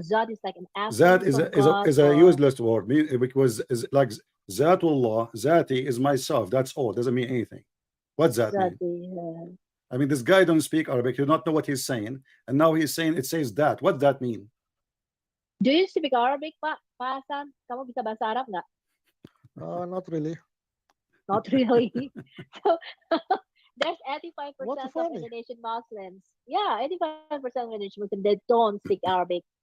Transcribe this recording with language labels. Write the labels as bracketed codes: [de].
[en] Zat is like an aspect. Zat is a useless word, because it's like Zatullah, Zati is myself. That's all. Doesn't mean anything. What's that mean? I mean, this guy don't speak Arabic. You don't know what he's saying, and now he's saying it says that. What does that mean? Do you speak Arabic, Pak? [id] Pak Hasan, kamu bisa bahasa Arab nggak? [en] Not really. Not really. So there's 85% of Indonesian Muslims. Yeah, 85% of Indonesian Muslims that don't speak Arabic.